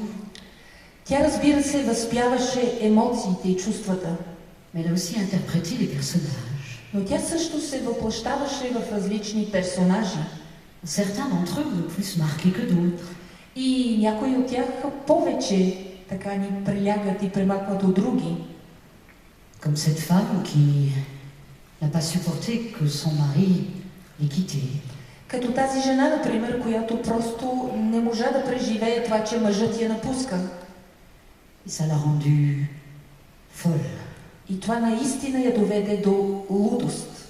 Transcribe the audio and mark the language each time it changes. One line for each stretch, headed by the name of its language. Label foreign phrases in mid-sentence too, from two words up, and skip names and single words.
Bulgarian: Тя, разбира се, възпяваше емоциите и чувствата.
French: Mais elle a aussi interprété les personnages.
Bulgarian: Но тя също се въплъщаваше в различни персонажи.
French: Certains d'entre eux le plus marqués que d'autres.
Bulgarian: И някои от тях повече така ни прилягат и премахват от други.
French: Comme cette femme qui n'a pas supporté que son mari l'ait quittée.
Bulgarian: Като тази жена, например, която просто не можа да преживее това, че мъжът я напуска.
French: Et ça l'a rendue folle.
Bulgarian: И това наистина я доведе до лудост.